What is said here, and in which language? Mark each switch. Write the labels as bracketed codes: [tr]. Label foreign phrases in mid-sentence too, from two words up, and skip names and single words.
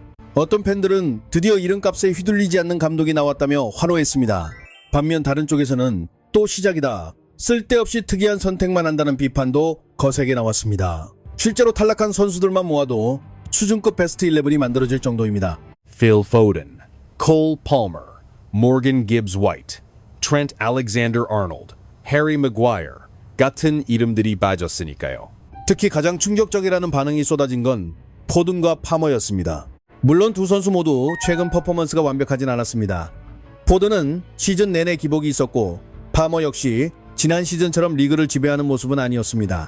[ko] 어떤 팬들은 드디어 이름값에 휘둘리지 않는 감독이 나왔다며 환호했습니다. 반면 다른 쪽에서는 또 시작이다, 쓸데없이 특이한 선택만 한다는 비판도 거세게 나왔습니다. 실제로 탈락한 선수들만 모아도 수준급 베스트 11이 만들어질 정도입니다. Phil Foden, Cole Palmer, Morgan Gibbs-White, Trent Alexander-Arnold, Harry Maguire 같은 이름들이 빠졌으니까요. 특히 가장 충격적이라는 반응이 쏟아진 건 포든과 파머였습니다. 물론 두 선수 모두 최근 퍼포먼스가 완벽하진 않았습니다. 포든은 시즌 내내 기복이 있었고 파머 역시 지난 시즌처럼 리그를 지배하는 모습은 아니었습니다.